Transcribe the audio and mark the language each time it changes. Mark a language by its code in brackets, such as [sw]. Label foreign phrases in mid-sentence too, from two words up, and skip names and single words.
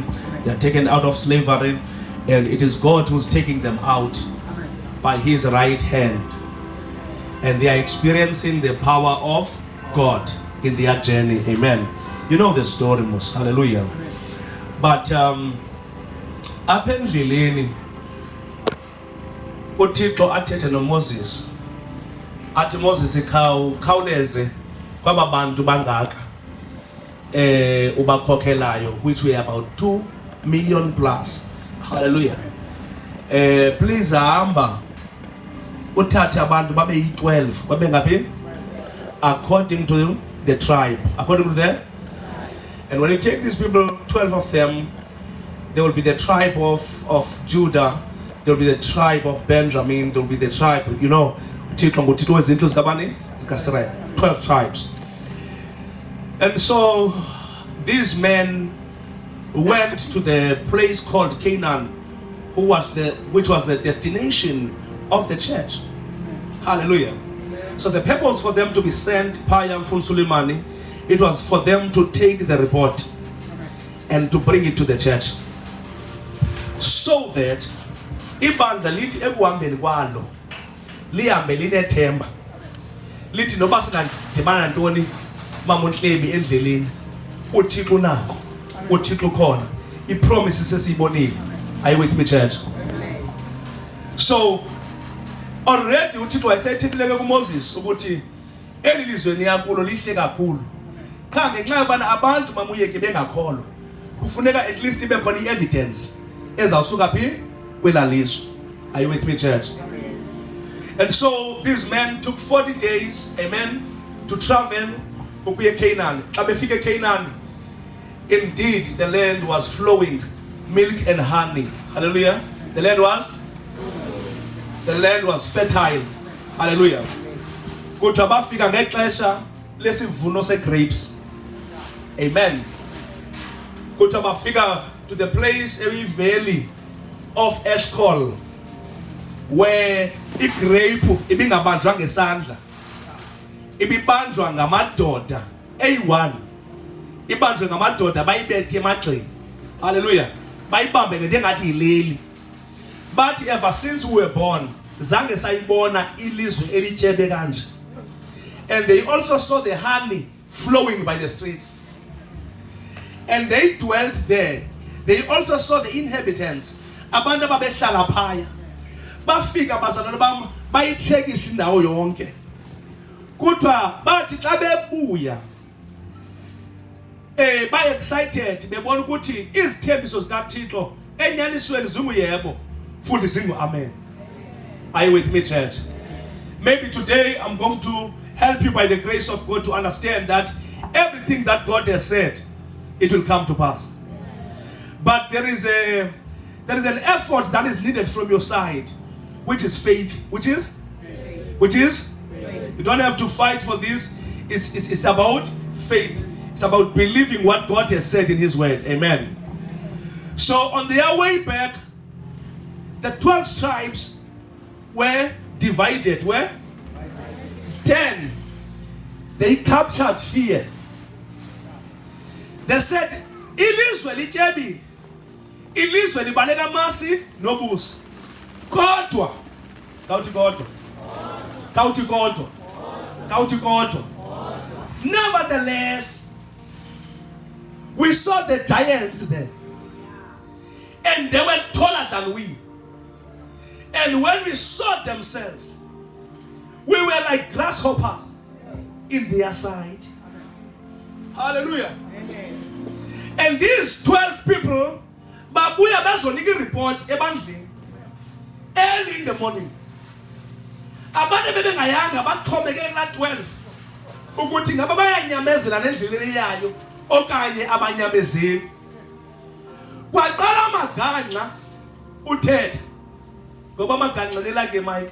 [en] They are taken out of slavery, and it is God who's taking them out by his right hand. And they are experiencing the power of God in their journey. Amen. You know the story, most. Hallelujah. [xh] But apha endleleni uThixo athethe noMoses. Athi Moses khawuleze kwaba bantu bangaka ubakhokhelayo, [en] which were about 2 million plus. Hallelujah. [xh] Please hamba uthathe abantu babe yi-12 babe ngaphi? [en] According to the tribe. According to the. And when you take these people, 12 of them, there will be the tribe of Judah, there will be the tribe of Benjamin, there will be the tribe, 12 tribes. And so these men went to the place called Canaan, which was the destination of the church. Hallelujah. So the purpose for them to be sent, Payam Fun Suleimani, it was for them to take the report and to bring it to the church, so that [xh] ibandla lithi ekuhambeni kwalo lihambe linethemba lithi noba singadibana ntoni mamunhlebi endleleni uThixo unako, uThixo khona, ipromise sesiyibonile. [en] Are you with me, church? [xh] So already uThixo wayesethethile kuMoses ukuthi eli lizwe niyakulo lihle kakhulu, qha ngenxa yobana abantu mamuyeke bengakholwa kufuneka [en] at least [xh] ibe khona i-evidence ezawusuka phi kwela lizwe. [en] Are you with me, church? And so these men took 40 days, amen, to travel [xh] ukuya Canaan. Xa befike [en] Canaan, indeed the land was flowing milk and honey. Hallelujah. The land was fertile. Hallelujah. [xh] Kodwa bafika ngexesha lesivuno segrapes. Amen. Kodwa bafika [en] to the place, a valley of Eshcol, where [xh] igrape ibingabanjwa ngesandla, ibibanjwa ngamadoda A1, ibanjwe ngamadoda bayibethe emagxeni. [en] Hallelujah. [xh] Bayibambe ngento engathi yileli. Bathi [en] ever since we were born [xh] zange sayibona ilizwe elityebe kanje. [en] And they also saw the honey flowing by the streets, and they dwelt there. They also saw the inhabitants, [xh] abantu ababehlala phaya. Bafika bazalwane bam bayicheckisha indawo yonke. Kuthiwa bathi xa bebuya ba excited bebona ukuthi izithembiso zikaThixo enyanisweni zinguyebo futhi zingu amen. [en] Are you with me, church? Maybe today I'm going to help you by the grace of God to understand that everything that God has said, it will come to pass. But there is an effort that is needed from your side, which is faith. Which is? You don't have to fight for this. It's about faith. It's about believing what God has said in his word. Amen. So on their way back, the 12 tribes were divided. Where? 10. They captured fear. They said, [xh] ilizwe lityebile, ilizwe libaleka amasi nobusi. Kodwa, [en] nevertheless, we saw the giants there, and they were taller than we. And when we saw themselves, we were like grasshoppers in their sight. Hallelujah. And these 12 people, [xh] babuya bazonika report ebandleni early in the morning. Abantu bebengayanga baxhomekeke la 12 ukuthi ngaba bayanyamezela nendleleni yayo okanye abanyamezeli. Kwaqala amaganqa uthetha ngoba amaganqa lelake Mike.